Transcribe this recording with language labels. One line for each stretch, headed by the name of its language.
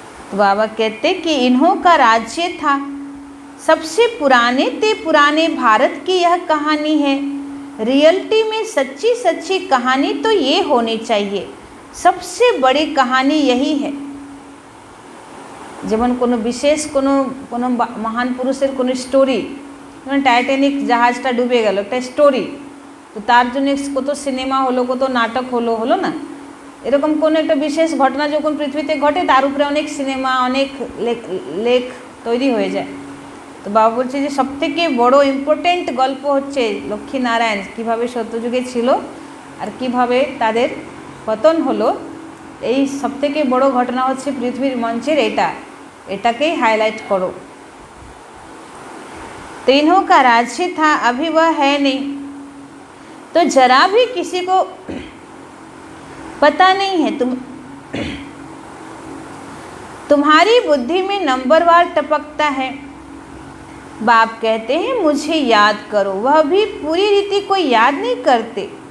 Hindi: तो बाबा कहते कि इन्हों का राज्य था, सबसे पुराने ते पुराने भारत की यह कहानी है। रियलिटी में सच्ची सच्ची कहानी तो ये होनी चाहिए, सबसे बड़ी कहानी यही है।
Bangla: যেমন কোনো বিশেষ কোনো কোনো মহান পুরুষের কোনো স্টোরি, যেমন টাইটানিক জাহাজটা ডুবে গেল, একটা স্টোরি, তো তার জন্য কত সিনেমা হলো, কত নাটক হলো, হলো না? এরকম কোনো একটা বিশেষ ঘটনা যখন পৃথিবীতে ঘটে তার উপরে অনেক সিনেমা অনেক লেখ তৈরি হয়ে যায়। তো বাবা বলছে যে সবথেকে বড় ইম্পর্টেন্ট গল্প হচ্ছে লক্ষ্মীনারায়ণ কীভাবে সত্যযুগে ছিল আর কিভাবে তাদের পতন হলো। এই সবথেকে বড় ঘটনা হচ্ছে পৃথিবীর মঞ্চের এটাকেই হাইলাইট করো।
Hindi: तो इन्हों का राज्य था, अभी वह है नहीं, तो जरा भी किसी को पता नहीं है। तुम्हारी बुद्धि में नंबरवार टपकता है। बाप कहते हैं मुझे याद करो, वह भी पूरी रीति को याद नहीं करते।